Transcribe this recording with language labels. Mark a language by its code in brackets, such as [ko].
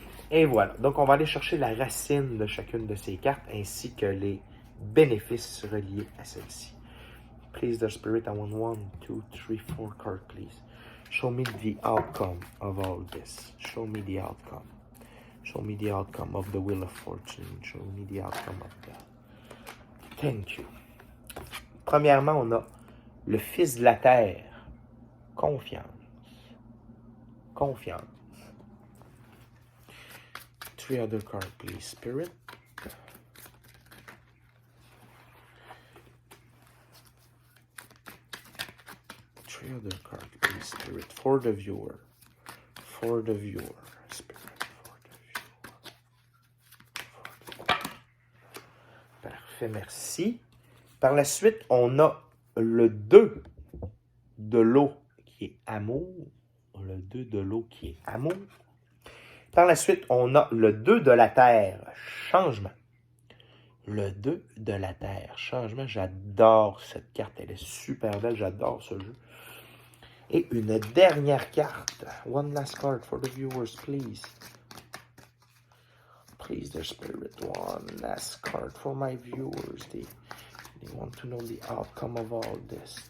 [fr] Et voilà. Donc, on va aller chercher la racine de chacune de ces cartes ainsi que les bénéfices reliés à celle-ci. [en] Please, the spirit, I want 1, 2, 3, 4 cards, please. Show me the outcome of all this. Show me the outcome. Show me the outcome of the Wheel of Fortune. Show me the outcome of that. Thank you. [fr] Premièrement, on a le Fils de la Terre. Confiance. Confiance. [en] 3 other cards, please. Spirit. Three other cards, please. Spirit. For the viewer. For the viewer. Spirit. For the viewer. [fr] Parfait, merci. Par la suite, on a le 2 de l'eau qui est amour. Le 2 de l'eau qui est amour. Par la suite, on a le 2 de la terre, changement. Le 2 de la terre, changement. J'adore cette carte, elle est super belle, j'adore ce jeu. Et une dernière carte. [en] One last card for the viewers, please. Please, the spirit. One last card for my viewers. They want to know the outcome of all this.